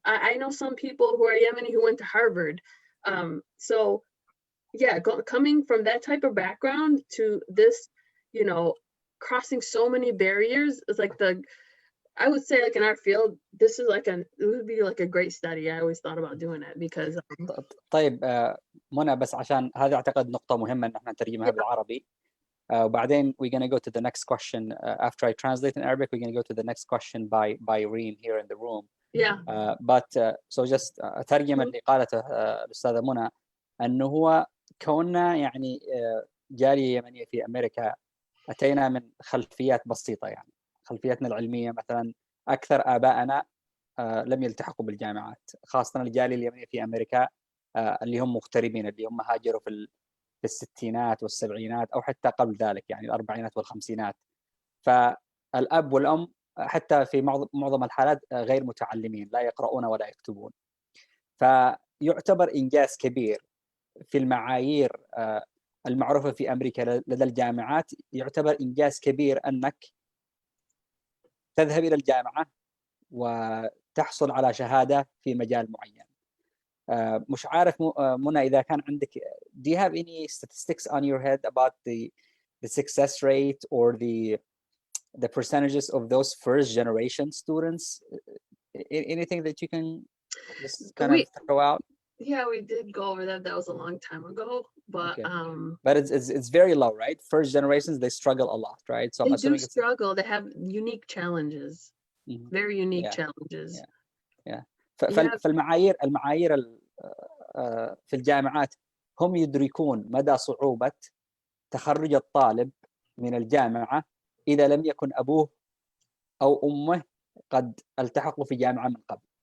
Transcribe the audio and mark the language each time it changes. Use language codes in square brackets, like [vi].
[en] I know some people who are Yemeni who went to Harvard. So yeah, coming from that type of background to this, crossing so many barriers is like I would say, like in our field, this is it would be like a great study. I always thought about doing it because. [ar] طيب منى، بس عشان هذا أعتقد نقطة مهمة إن احنا نترجمها بالعربي. وبعدين [en] we're going to go to the next question after I translate in Arabic. We're going to go to the next question by Reem here in the room. Yeah. But so just [ar] أترجم اللي قالته الأستاذة منى، أنه هو كوننا يعني جالية يمنية في أمريكا، أتينا من خلفيات بسيطة، يعني خلفياتنا العلمية مثلا أكثر آبائنا لم يلتحقوا بالجامعات، خاصة الجالية اليمنية في أمريكا اللي هم مغتربين، اللي هم هاجروا في الستينات والسبعينات أو حتى قبل ذلك، يعني الأربعينات والخمسينات. فالأب والأم حتى في معظم الحالات غير متعلمين، لا يقرؤون ولا يكتبون. فيعتبر إنجاز كبير في المعايير المعروفة في أمريكا لدى الجامعات، يعتبر إنجاز كبير أنك تذهب إلى الجامعة وتحصل على شهادة في مجال معين. مش عارف منى إذا كان عندك [en] do you have any statistics on your head about the success rate or the percentages of those first generation students? Anything that you can just kind of throw out? Yeah, we did go over that. That was a long time ago, but okay. But it's very low, right? First generations, they struggle a lot, right? So they do struggle. They have unique challenges, very unique challenges. Yeah. [ar] فالمعايير في الجامعات هم يدركون مدى صعوبة تخرج الطالب من الجامعة إذا لم يكن أبوه أو أمه قد التحقوا في جامعة من قبل.